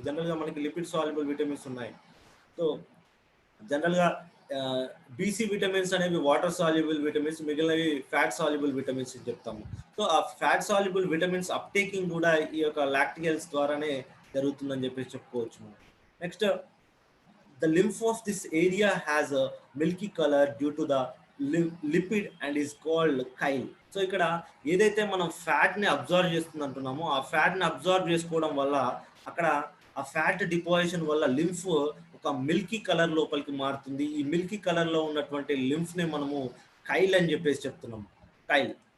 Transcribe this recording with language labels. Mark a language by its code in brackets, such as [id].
[te] General గా మనకి lipid soluble vitamins ఉన్నాయి. సో జనరల్ గా బీసీ విటమిన్స్ అనేవి వాటర్ సాల్యుబుల్ విటమిన్స్, మిగిలినవి ఫ్యాట్ సాల్యుబుల్ విటమిన్స్ అని చెప్తాము. సో ఆ ఫ్యాట్ సాల్యుబుల్ విటమిన్స్ అప్టేకింగ్ కూడా ఈ యొక్క లాక్టియల్స్ ద్వారానే జరుగుతుందని చెప్పేసి చెప్పుకోవచ్చు. [en] Next the lymph of this area has a milky color due to the lipid and is called chyle. [te] So ఇక్కడ ఏదైతే మనం ఫ్యాట్ ని అబ్జర్వ్ చేస్తుంది అంటున్నామో ఆ ఫ్యాట్ ని అబ్జర్వ్ చేసుకోవడం వల్ల అక్కడ ఆ ఫ్యాట్ డిపాజిషన్ వల్ల లింఫ్ ఒక మిల్కీ కలర్ లోపలికి మారుతుంది. ఈ మిల్కీ కలర్ లో ఉన్నటువంటి లింఫ్ ని మనము కైల్ అని చెప్పేసి చెప్తున్నాము, కైల్.